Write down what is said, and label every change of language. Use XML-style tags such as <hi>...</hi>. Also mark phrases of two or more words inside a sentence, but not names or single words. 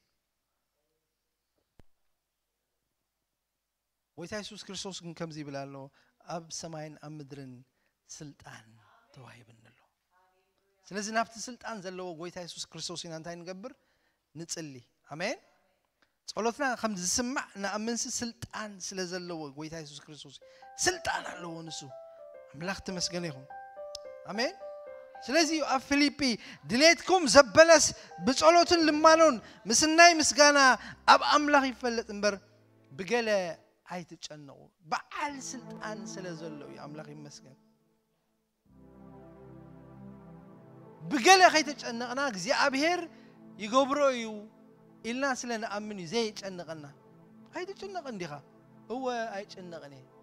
<ti>ጎይታ ኢየሱስ ክርስቶስ ግን ከምዚ ይብላሎ ኣብ ሰማይን ኣብ ምድርን ስልጣን ተዋሂብንሎ ስለዚህ ናፍቲ ስልጣን ዘለው ጎይታ ኢየሱስ ክርስቶስ ኢና እንታይ ንገብር ንጽሊ አሜን ጸሎትና ከም ዝስማዕ ንኣምንስ ስልጣን ስለዘለው ጎይታ ኢየሱስ ክርስቶስ ስልጣን አለው ንሱ አምላክ</ti> <am>ተመስገን ይሁን</am> <ti>አሜን ስለዚህ ኣብ ፊሊፒ ድሌትኩም ዘበለስ በጸሎትን ልማኖን ምስናይ ምስጋና ኣብ አምላክ ይፈለጥ እንበር በገለ አይተጨነቁ በዓል ስልጣን ስለዘለው አምላክ ይመስገን በገለ አይተጨነቅና እግዚአብሔር ይገብሮዩ ኢልና ስለነአምን ዘይጨነቅና አይተጨነቅ እንዲኻ هو አይጨነቅኒ</ti>